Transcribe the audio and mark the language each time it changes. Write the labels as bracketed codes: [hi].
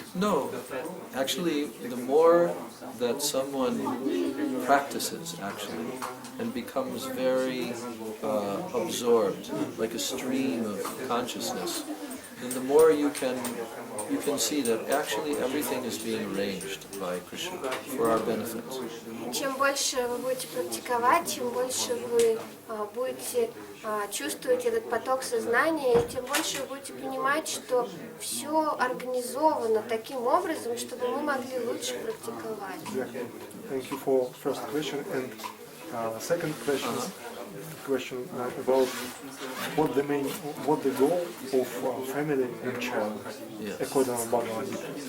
[en] No, actually, the more that someone practices, actually, and becomes very absorbed, like a stream of consciousness, then the more you can see that actually everything is being arranged by Krishna for our benefit. [ru] Чем больше вы будете практиковать, чем больше вы будете чувствовать этот поток сознания, тем больше вы будете понимать, что все организовано таким образом, чтобы мы могли лучше практиковать. [en] Exactly. Thank you for first question and second question about what the goal of family and child according to Bhagavad Gita.